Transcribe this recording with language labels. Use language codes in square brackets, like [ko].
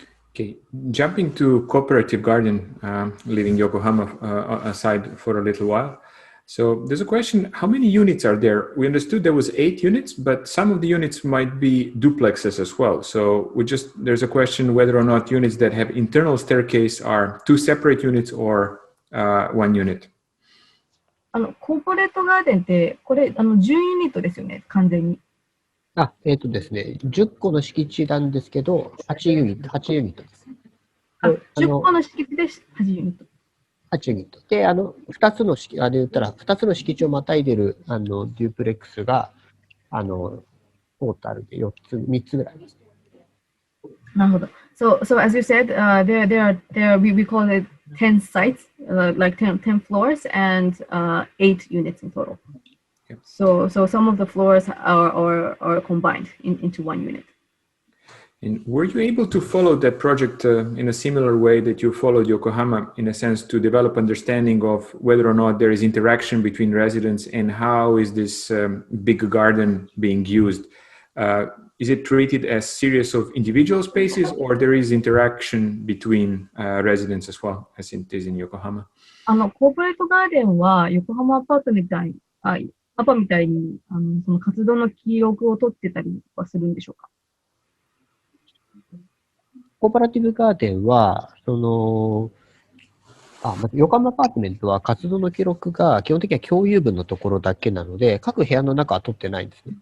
[en] Okay, jumping to cooperative garden, leaving Yokohama aside for a little while. So there's a question, how many units are there? We understood there was 8 units, but some of the units might be duplexes as well. So there's a question whether or not units that have internal staircase are 2 separate units or 1 unit. [ja] コーポレートガーデンって、これ、10ユニットですよね、完全に。ですね、10個の敷地なんですけど、8ユニットです。 10個の敷地で8ユニット。 8ユニット。で、2つの敷地をまたいでる、デュープレックスが、トータルで3つぐらいです。なるほど。 [en] So as you said, we call it 10 sites, like 10 floors and 8 units in total. Yep. So some of the floors are combined into 1 unit. And were you able to follow that project in a similar way that you followed Yokohama, in a sense, to develop understanding of whether or not there is interaction between residents and how is this big garden being used? Is it treated as series of individual spaces, or there is interaction between residents as well, as it is in Yokohama? [ja] コーポレートガーデンは横浜アパートみたいにその活動の記録を取ってたりはするんでしょうか？コーポラティブガーデンは、横浜アパートメントは活動の記録が基本的には共有部のところだけなので、各部屋の中は取ってないんですね。